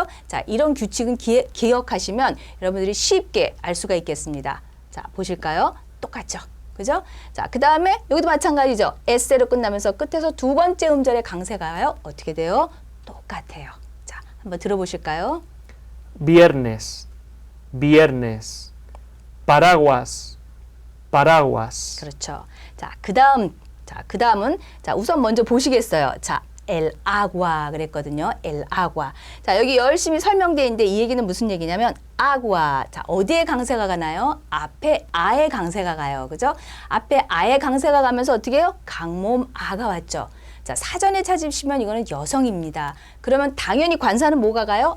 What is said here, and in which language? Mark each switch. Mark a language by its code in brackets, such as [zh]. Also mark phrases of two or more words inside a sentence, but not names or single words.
[ko] 자, 이런 규칙은 기억하시면 여러분들이 쉽게 알 수가 있겠습니다. 자, 보실까요? 똑같죠? 그죠? 자, 그 다음에 여기도 마찬가지죠. 에세로 끝나면서 끝에서 두 번째 음절의 강세가요. 어떻게 돼요? 똑같아요. 자, 한번 들어보실까요? [es] Viernes, viernes. Paraguas, paraguas. [ko] 그렇죠. 자, 그 다음은 자, 우선 먼저 보시겠어요. 자, [es] el agua [ko] 그랬거든요. [es] el agua. [ko] 자, 여기 열심히 설명되어 있는데 이 얘기는 무슨 얘기냐면 agua. 자, 어디에 강세가 가나요? 앞에 아에 강세가 가요. 그죠? 앞에 아에 강세가 가면서 어떻게 해요? 강모음 아가 왔죠. 자, 사전에 찾으시면 이거는 여성입니다. 그러면 당연히 관사는 뭐가 가요?